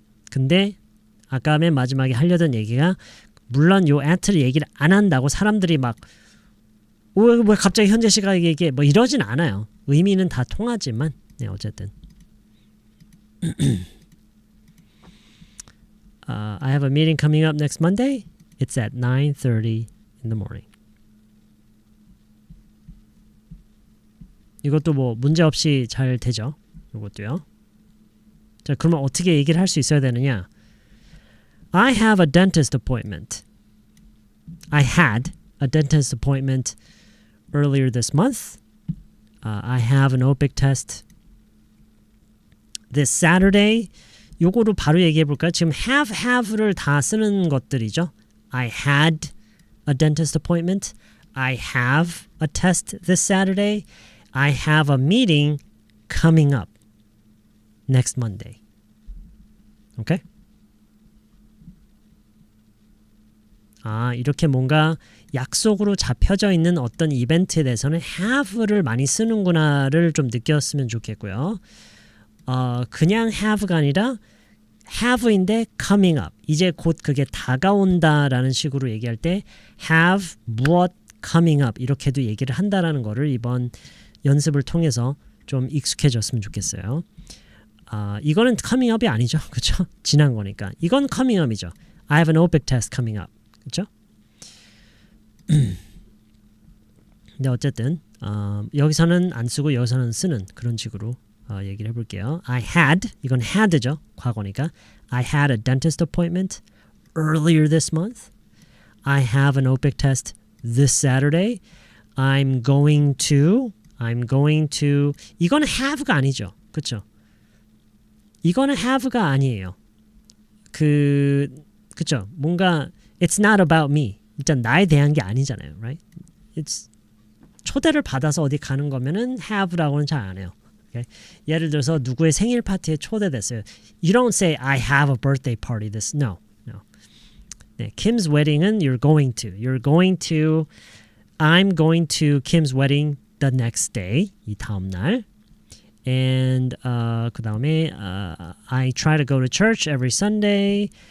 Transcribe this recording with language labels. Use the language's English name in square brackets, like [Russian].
[Korean] 근데 아까 맨 마지막에 하려던 얘기가 물론 요 at를 얘기를 안 한다고 사람들이 막 왜 갑자기 현재 시각 얘기해 뭐 이러진 않아요. 의미는 다 통하지만 어쨌든 [English] I have a meeting coming up next Monday. It's at 9:30 in the morning. [Korean] 이것도 뭐 문제 없이 잘 되죠. 이것도요. 자, 그러면 어떻게 얘기를 할 수 있어야 되느냐? [English] I have a dentist appointment. I had a dentist appointment earlier this month. I have an OPIC test this Saturday. [Korean] 요거로 바로 얘기해 볼까요? 지금 have를 다 쓰는 것들이죠. I had a dentist appointment. I have a test this Saturday. I have a meeting coming up next Monday. [English] 오케이? [Korean] 이렇게 뭔가 약속으로 잡혀져 있는 어떤 이벤트에 대해서는 have를 많이 쓰는구나를 좀 느꼈으면 좋겠고요. 그냥 have가 아니라 have인데 coming up. 이제 곧 그게 다가온다라는 식으로 얘기할 때 have 무엇 coming up 이렇게도 얘기를 한다라는 거를 이번 연습을 통해서 좀 익숙해졌으면 좋겠어요. 이거는 coming up이 아니죠. 그렇죠? 지난 거니까. 이건 coming up이죠. [English] I have an OPIC test coming up. [Korean] 그렇죠? 근데 어쨌든 여기서는 안 쓰고 여기서는 쓰는 그런 식으로 얘기를 해볼게요. [English] I had, [Korean] 이건 had죠. 과거니까. [English] I had a dentist appointment earlier this month. I have an OPIC test this Saturday. I'm going to [Korean] 이거는 have가 아니죠. 그렇죠? 이거는 have가 아니에요. 그쵸? 뭔가 [English] it's not about me. [Korean] 일단 나에 대한 게 아니잖아요. [English] Right? [Korean] It's 초대를 받아서 어디 가는 거면은 have라고는 잘 안 해요. [English] Okay? [Korean] 예를 들어서 누구의 생일 파티에 초대됐어요. [English] You don't say I have a birthday party this. No. 네, Kim's wedding은 you're going to. I'm going to Kim's wedding the next day. [Korean] 이 다음 날. [English] And [Korean] 그 다음에 [English] I try to go to church every Sunday.